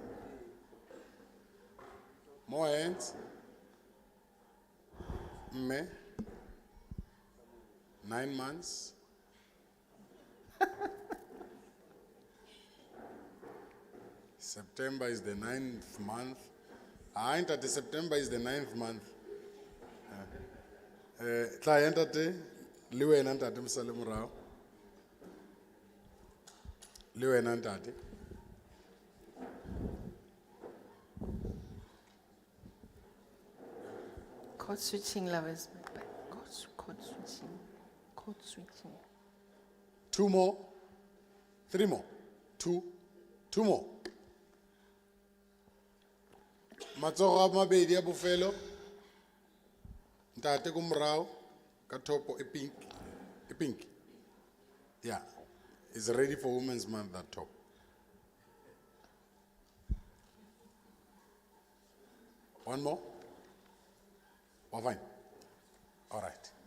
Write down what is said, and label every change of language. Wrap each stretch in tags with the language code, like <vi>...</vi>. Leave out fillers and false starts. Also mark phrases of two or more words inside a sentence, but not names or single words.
<en>More hands. Me. 9 months. September is the 9th month. I entered the September is the 9th month.</en> <st>Tla entate le wena ntate msale morao. Le wena ntate.</st> <en>Code switching, lovers. Code switching. Code switching. 2 more. 3 more. 2 more.</en> <st>Matsogo a mabedi a bofelo. Ntate ko morao ka topo e pink. E pink. Yeah.</st> <en>It's ready for Women's Month, that top. One more? Oh, fine. All right.</en>